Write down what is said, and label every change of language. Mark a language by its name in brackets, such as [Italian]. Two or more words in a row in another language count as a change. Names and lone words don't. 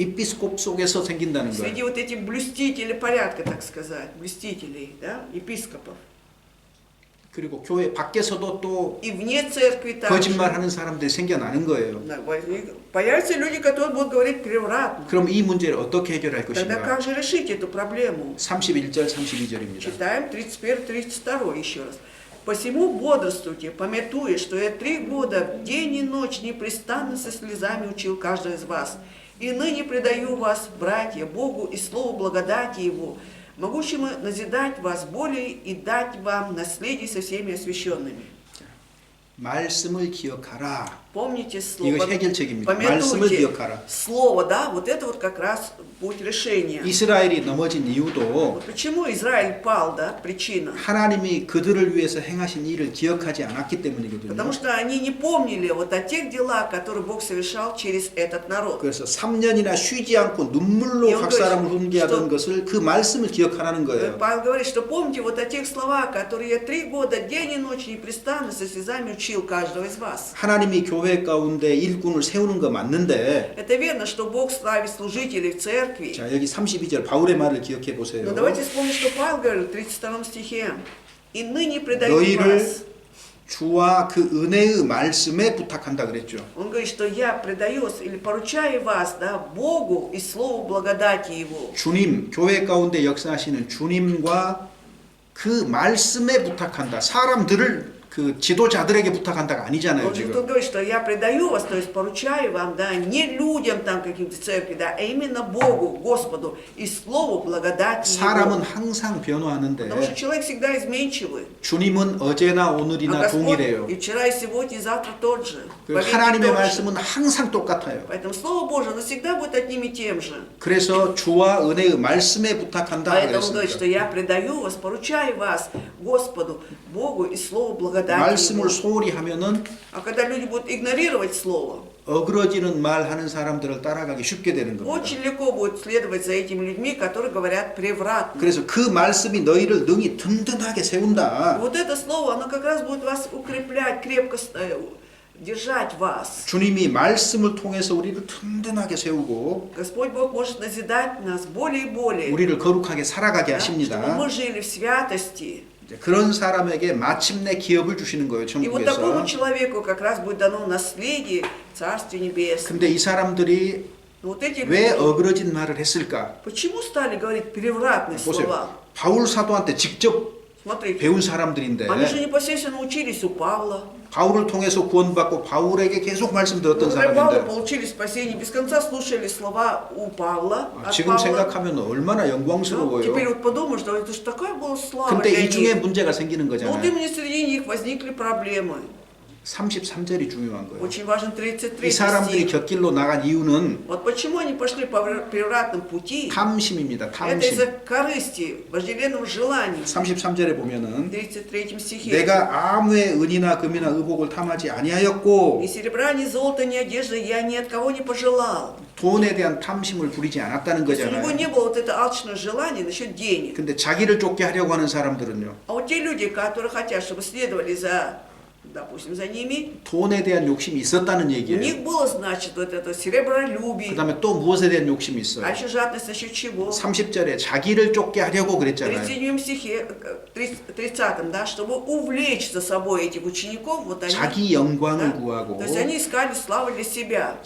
[Korean] 이피스콥 속에서 생긴다는 거예요. [Russian] Среди вот этих блюстителей порядка, так сказать, блюстителей, да, епископов. [Korean] 그리고 교회 밖에서도 또 [Russian] И вне церкви также. [Korean] 거짓말하는 사람들이 생겨나는 거예요. [Russian] Да, появятся люди, которые будут говорить превратно. [Korean] 그럼 이 문제를 어떻게 해결할 [Russian] Тогда [Korean] 것인가? [Russian] как же решить эту проблему? [Korean] 31절 32절입니다. [Russian] Читаем 31-32 еще раз. «Посему бодрствуйте, памятуя, что я 3 года в день и ночь непрестанно со слезами учил каждого из вас. И ныне предаю вас, братья, Богу и слову благодати Его, могущему назидать вас более и дать вам наследие со всеми освященными. [Korean] 말씀을 기억하라. [Russian] Помните слово, [Korean] 이거 해결책입니다. 말씀을 [Russian] помянуйте [Korean] 기억하라. [Russian] слово, да, вот это вот как раз путь решения. [Korean] 이스라엘이 넘어진 이유도 [Russian] Вот почему Израиль пал, да, причина. [Korean] 하나님이 그들을 위해서 행하신 일을 기억하지 않았기 때문이거든요. [Russian] Потому что они не помнили вот о тех делах, которые Бог совершал через этот народ. [Korean] 그래서 3년이나 쉬지 않고 눈물로 각 사람을 훈계하던 것을 그 말씀을 기억하라는 거예요. [Russian] Павел говорит, что помните вот о тех словах, которые я 3 года день и ночь непрестанно со слезами учил каждого из вас. [Korean] 하나님이 교회 가운데 일꾼을 세우는 거 맞는데 [Russian] Это верно, что Бог ставит служителей в церкви. [Korean] 자 여기 32절 바울의 말을 기억해 보세요. [Russian] Но давайте вспомним, что Павел говорит в 32 стихе. «И ныне предаю [Korean] 너희를 [Russian] вас». [Korean] 주와 그 은혜의 말씀에 부탁한다 그랬죠. [Russian] Он говорит, что я предаю или поручаю вас, да, Богу и слову благодати Его. [Korean] 주님, 교회 가운데 역사하시는 주님과 그 말씀에 부탁한다. 사람들을 그 지도자들에게 부탁한다가 아니잖아요, [Russian] Он же [Korean] 지금. [Russian] тут говорит, что я предаю вас, то есть поручаю вам, да, не людям там каким-то церкви, да, а именно Богу, Господу и слову благодати [Korean] 사람은 [Russian] Его. [Korean] 항상 [Russian] Потому что [Korean] 변화하는데 [Russian] человек всегда изменчивый. [Korean] 주님은 어제나 [Russian] А [Korean] 오늘이나 [Russian] Господь [Korean] 동일해요. [Russian] и вчера, и сегодня, и завтра тот же. [Korean] 그리고 [Russian] Вовеки [Korean] 하나님의 [Russian] тот же. [Korean] 말씀은 항상 똑같아요. [Russian] Поэтому Слово Божие, оно всегда будет одним и тем же. [Korean] 그래서 주와 은혜의 말씀에 부탁한다 [Russian] Поэтому он говорит, что [Korean] 그랬습니다. [Russian] я предаю вас, поручаю вас Господу, Богу и Слову благодати [Korean] 말씀을 [Russian] Его. [Korean] 소홀히 하면은 [Russian] А когда люди будут игнорировать Слово, [Korean] 어그러지는 말 하는 사람들을 따라가기 쉽게 되는 겁니다. [Russian] очень легко будет следовать за этими людьми, которые говорят превратно. [Korean] 그래서 그 말씀이 너희를 능히 든든하게 세운다. [Russian] Вот это слово, оно как раз будет вас укреплять, крепко держать вас. [Korean] 주님이 말씀을 통해서 우리를 든든하게 세우고 [Russian] Господь Бог может назидать нас более и более, [Korean] 우리를 거룩하게 살아가게 [Russian] да, чтобы [Korean] 하십니다. [Russian] мы жили в святости. [Korean] 그런 사람에게 마침내 기업을 주시는 거예요, [Russian] И вот такому [Korean] 천국에서. [Russian] человеку как раз будет дано наследие Царствия Небесного. [Korean] 근데 이 사람들이 [Russian] Но вот эти [Korean] 왜 [Russian] люди, [Korean] 어그러진 말을 했을까? [Russian] почему стали говорить превратные [Korean] 보세요. [Russian] слова? [Korean] 바울 사도한테 직접 [Russian] Смотрите, [Korean] 배운 사람들인데 [Russian] они же непосредственно учились у Павла. [Korean] 바울을 통해서 구원받고 바울에게 계속 말씀 들었던 [Russian] Благодаря Павлу [Korean] 사람인데 [Russian] получили спасение, без конца слушали слова у Павла, от [Korean] 지금 [Russian] Павла. [Korean] 생각하면 얼마나 [Russian] Ну, [Korean] 영광스러워요. [Russian] теперь вот подумай, что это же такая была слава [Korean] 근데 [Russian] для [Korean] 이 중에 [Russian] них. [Korean] 문제가 생기는 [Russian] Но вот [Korean] 거잖아요. [Russian] именно среди них возникли проблемы. [Korean] 33절이 중요한 거예요. [Russian] Очень важен 33 [Korean] 이 사람들이 [Russian] стих. [Korean] 곁길로 나간 이유는 [Russian] Вот почему они пошли по превратном пути. [Korean] 탐심입니다. [Russian] Это из-за [Korean] 탐심. [Russian] корысти, вожделенного желания. [Korean] 33절에 [Russian] В [Korean] 보면은 [Russian] 33 стихе. [Korean] 내가 아무의 은이나 금이나 의복을 탐하지 아니하였고 [Russian] Ни серебра, ни золота, ни одежды я ни от кого не пожелал. [Korean] 돈에 대한 탐심을 부리지 않았다는 [Russian] То есть у него [Korean] 거잖아요. [Russian] не было вот это алчное желание насчет денег. [Korean] 근데 자기를 쫓게 하려고 하는 사람들은요. [Russian] А вот те люди, которые хотят, чтобы следовали за, допустим, за ними, [Korean] 돈에 대한 욕심이 있었다는 [Russian] у [Korean] 얘기예요. [Russian] них было, значит, вот это серебролюбие, [Korean] 그다음에 또 무엇에 대한 욕심이 [Russian] а [Korean] 있어요. [Russian] еще жадность насчет чего? [Korean] 30절에 자기를 쫓게 하려고 [Russian] В [Korean] 그랬잖아요. [Russian] 37 стихе, 30, да, чтобы увлечь за собой этих учеников, вот они, [Korean] 자기 영광을 [Russian] да, [Korean] 구하고 [Russian] то есть они искали славу для себя.